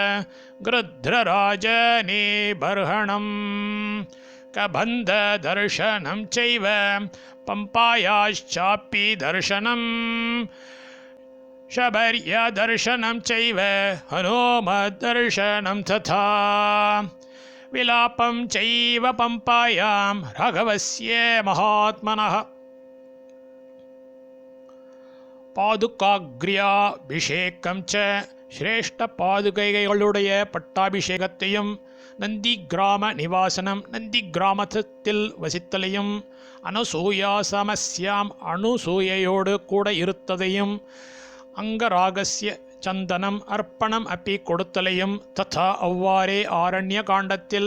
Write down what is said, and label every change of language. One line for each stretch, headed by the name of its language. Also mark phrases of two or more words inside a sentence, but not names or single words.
Sanskrit: गृध्रराजनिबर्हणं कबन्धदर्शनं चैव पम्पायाश्चापि दर्शनं शबर्यदर्शनं चैव हनुमद्दर्शनं तथा विलापं चैव पम्पायां राघवस्य महात्मनः पादुकाग्र्याभिषेकं च श्रेष्ठ
Tamil: பாதுகைகளுடைய பட்டாபிஷேகத்தையும்
Sanskrit: नन्दि ग्राम निवासनम्
Tamil: நந்தி கிராமத்தில் வசித்தலையும்
Sanskrit: अनसूया समस्याम् அனுசூயையோடு
Tamil: கூட இருத்ததையும் அங்கராகஸ்ய சந்தனம் அர்ப்பணம் அப்பி கொடுத்தலையும் ததா அவ்வாறே ஆரண்ய காண்டத்தில்